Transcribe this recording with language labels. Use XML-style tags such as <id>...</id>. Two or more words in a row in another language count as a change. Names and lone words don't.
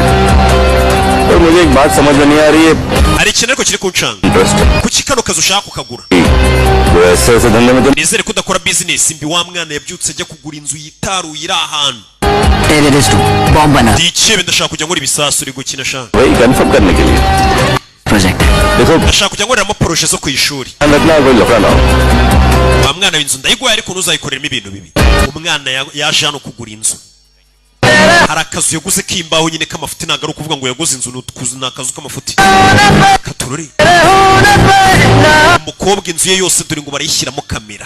<rw>hari ikintu ariko kiri kuncanga kuki kano kazi ushaka kukagura nizere ko udakora bizinesi mbi wa mwana yabyutse ajya kugura inzu yitaruye iri ahantu ndikebe ndashaka kujya nkora ibisasu uri gukina shaka</rw> <hi>प्रोजेक्ट है। देखो</hi> <rw>ndashaka kujya nkoreramo poroshe zo ku ishuri</rw> <hi>ध्यान रखना कोई लफड़ा ना हो।</hi> <rw>wa mwana w'inzu ndayiguhaye ariko ntuzayikoreramo ibintu bibi. Umwana yaje hano kugura inzu, hari akazu yaguze k'imbaho nyine k'amafuti, ntabwo ari ukuvuga ngo yaguze inzu, ni akazu k'amafuti katurore. Umukobwa inzu ye yose dore ngo barayishyiramo kamera.</rw>